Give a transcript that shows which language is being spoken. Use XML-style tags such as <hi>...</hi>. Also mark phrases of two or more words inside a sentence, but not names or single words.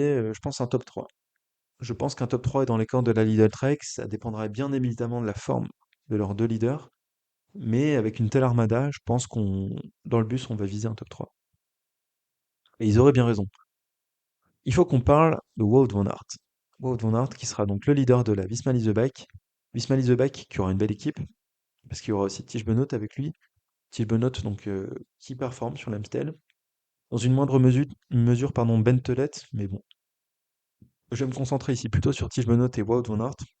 <fr>Je pense un top 3. Je pense qu'un top 3 est dans les camps de la Lidl Trek, ça dépendrait bien évidemment de la forme de leurs deux leaders. Mais avec une telle armada, je pense qu'on, dans le bus, on va viser un top 3. Et ils auraient bien raison. Il faut qu'on parle de Wout van Aert. Wout van Aert qui sera donc le leader de la Visma Leasebike. Visma Leasebike qui aura une belle équipe, parce qu'il y aura aussi Tige Benoot avec lui. Tige Benoot donc, qui performe sur l'Amstel. Dans une moindre mesure pardon, Ben Telet, mais bon. Je vais me concentrer ici plutôt sur Tige Benoot et Wout van Aert.</fr>